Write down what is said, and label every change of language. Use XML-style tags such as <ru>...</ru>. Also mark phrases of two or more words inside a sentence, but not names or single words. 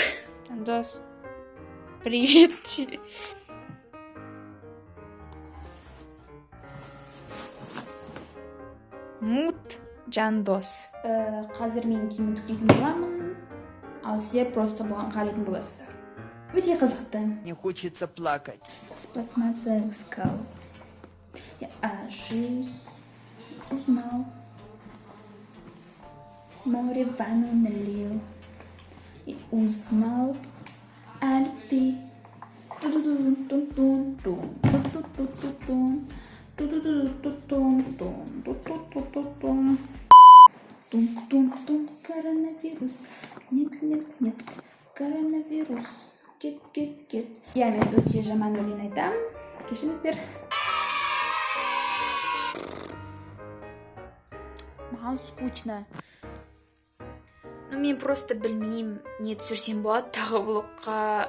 <ru>Жандос, привет. Жандос.</ru> <kk>Қазір мен киім түкейтін боламын, ал сіздер просто бұған қарайтын боласыздар. Өте қызықты.</kk> <ru>Не хочется плакать. С пластмассовых скал я о жизни узнал. Море ванну налил и узнал о любви. Коронавирус. Нет.</ru> <kk>Коронавирус. Кет. Мен өте жаман өлең айтам. Кешіріңіздер. Маған скучно. Мен просто білмеймін, не түсірсем болады тағы влогқа.</kk>